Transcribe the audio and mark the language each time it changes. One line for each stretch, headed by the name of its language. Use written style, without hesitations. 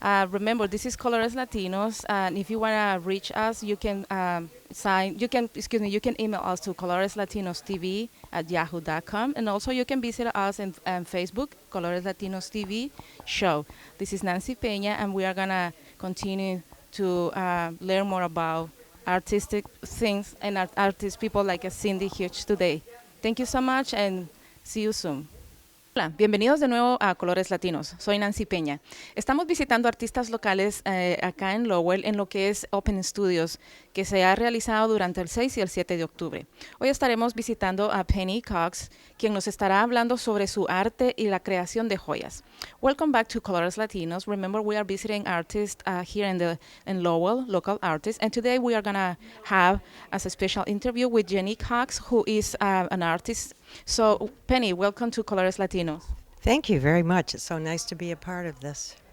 English: Remember, this is Colores Latinos, and if you want to reach us, you can you can email us to coloreslatinostv@yahoo.com, and also you can visit us on Facebook, Colores Latinos TV show. This is Nancy Peña, and we are gonna continue to learn more about artistic things and artist people like Cindy Hughes today. Thank you so much, and see you soon.
Spanish: Hola, bienvenidos de nuevo a Colores Latinos. Soy Nancy Peña. Estamos visitando artistas locales acá en Lowell en lo que es Open Studios, que se ha realizado durante el 6 y el 7 de octubre. Hoy estaremos visitando a Penny Cox, quien nos estará hablando sobre su arte y la creación de joyas.
English: Welcome back to Colores Latinos. Remember, we are visiting artists here in Lowell, local artists, and today we are going to have as a special interview with Jenny Cox, who is an artist. So, Penny, welcome to Colores Latinos. Thank you very much. It's so nice to be a part of this.